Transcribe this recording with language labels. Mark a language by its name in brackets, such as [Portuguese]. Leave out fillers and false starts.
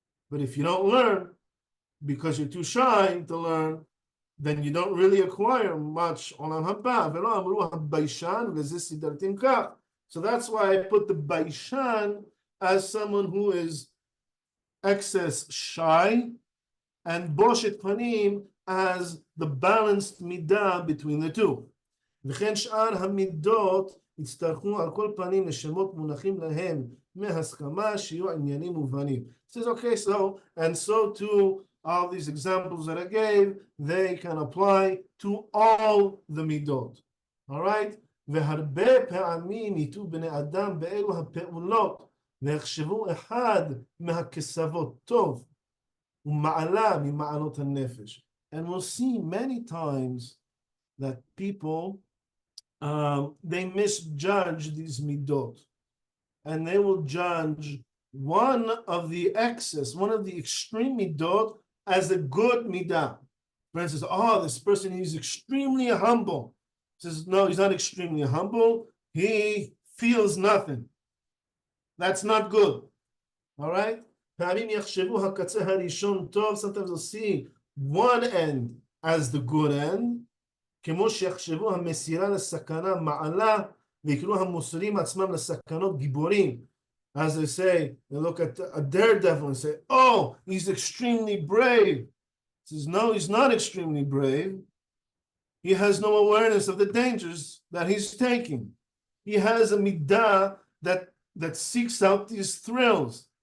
[English] But if you don't learn because you're too shy to learn, then you don't really acquire much olam haba. So that's why I put the baishan as someone who is excess shy, and boshet panim as the balanced midah between the two. [Hebrew] וכן שאר המידות יצטרכו על כל פנים לשמות מונחים להם מהסכמה שיהיו עניינים מובנים. [English] It says, okay, so, and so too, all these examples that I gave, they can apply to all the midot. All right? [Hebrew] והרבה פעמים ייטו בני אדם באלו הפעולות ויחשבו אחד מהכסבות טוב ומעלה ממעלות הנפש. [English] And we'll see many times that people, they misjudge these midot, and they will judge one of the excess, one of the extreme midot as a good midah. For instance, oh, this person is extremely humble. Says, no, he's not extremely humble. He feels nothing. That's not good. All right? Sometimes you'll see one end as the good end, [Hebrew] כמו שיחשבו המסירה לסכנה מעלה ויקראו המוסרים עצמם לסכנות גיבורים. [English] As they say, they look at a daredevil and say, oh, he's extremely brave. He says, no, he's not extremely brave. He has no awareness of the dangers that he's taking. He has a midah that seeks out these thrills.